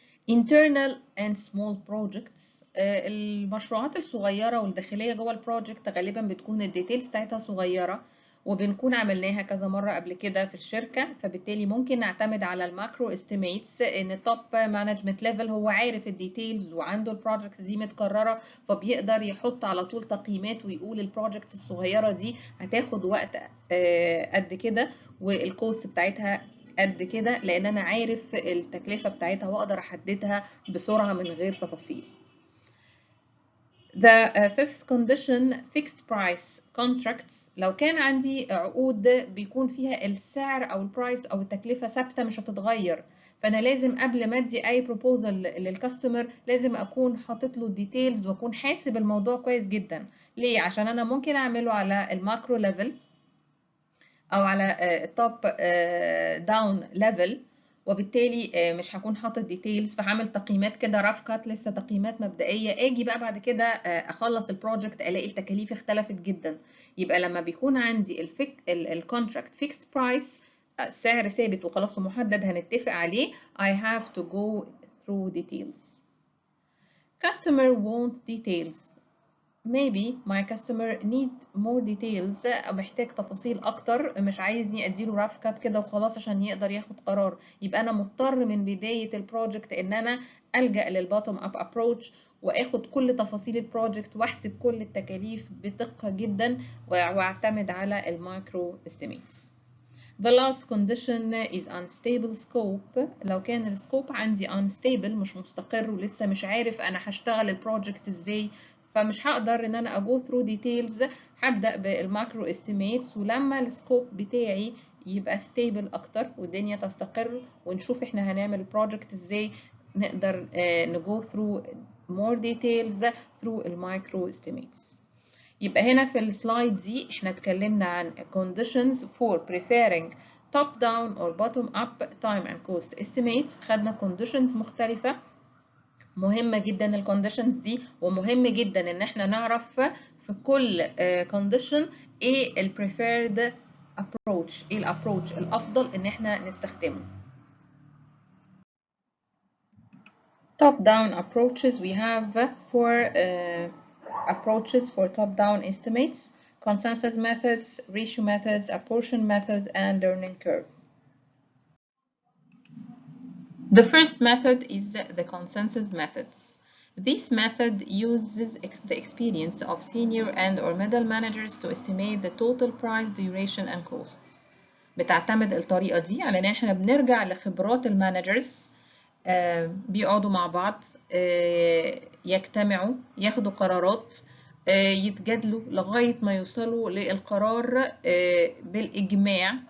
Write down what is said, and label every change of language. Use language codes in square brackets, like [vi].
[en] internal and small projects. [ar] المشروعات الصغيرة والداخلية جوه البروجكت غالبا بتكون الديتيلز بتاعتها صغيرة، وبنكون عملناها كذا مرة قبل كده في الشركة، فبالتالي ممكن نعتمد على الماكرو استيميتس، ان التوب مانجمنت ليفل هو عارف الديتيلز وعنده البروجكتس دي متكررة، فبيقدر يحط على طول تقييمات ويقول البروجكتس الصغيرة دي هتاخد وقت قد كده والكوست بتاعتها قد كده، لان انا عارف التكلفة بتاعتها واقدر احددها بسرعة من غير تفاصيل. [en] The fifth condition fixed price contracts. [ar] لو كان عندي عقود بيكون فيها السعر أو البرايس أو التكلفة ثابتة مش هتتغير، فأنا لازم قبل ما أدي أي بروبوزل للكاستمر لازم أكون حاطط له ديتيلز وأكون حاسب الموضوع كويس جدا. ليه؟ عشان أنا ممكن أعمله على الماكرو ليفل أو على التوب داون ليفل، وبالتالي مش هكون حاطط ديتيلز، فهعمل تقييمات كده راف كات، لسه تقييمات مبدئيه. اجي بقى بعد كده اخلص البروجكت الاقي التكاليف اختلفت جدا. يبقى لما بيكون عندي الكونتراكت فيكس برايس، سعر ثابت وخلاص ومحدد هنتفق عليه، [en] I have to go through details. Customer wants details. Maybe my customer need more details، [ar] محتاج تفاصيل اكتر، مش عايزني اديله راف كات كده وخلاص عشان يقدر ياخد قرار. يبقى انا مضطر من بداية البروجكت ان انا الجأ للبوتوم اب ابروتش واخد كل تفاصيل البروجكت واحسب كل التكاليف بدقة جدا واعتمد على المايكرو استيميتس. [en] The last condition is unstable scope. [ar] لو كان السكوب عندي unstable مش مستقر ولسه مش عارف انا هشتغل البروجكت ازاي، فمش هقدر ان انا اجو ثرو ديتيلز، هبدا بالماكرو استيميتس، ولما السكوب بتاعي يبقى ستيبل اكتر والدنيا تستقر ونشوف احنا هنعمل البروجكت ازاي، نقدر نجو ثرو [en] more details through [ar] المايكرو استيميتس. يبقى هنا في السلايد دي احنا اتكلمنا عن [en] conditions for preferring top down or bottom up time and cost estimates. [ar] خدنا conditions مختلفة، مهمة جدا الكونديشنز دي، ومهم جدا ان احنا نعرف في كل condition ايه ال preferred approach، ايه الابروتش الافضل ان احنا نستخدمه. [en] Top down approaches, we have four approaches for top down estimates: consensus methods, ratio methods, apportion method, and learning curve. The first method is the consensus methods. This method uses the experience of senior and or middle managers to estimate the total price, duration, and costs. [ar] بتعتمد الطريقة دي على ان احنا بنرجع لخبرات المانجرز، بيقعدوا مع بعض، يجتمعوا، ياخدوا قرارات، يتجادلوا لغاية ما يوصلوا للقرار بالإجماع.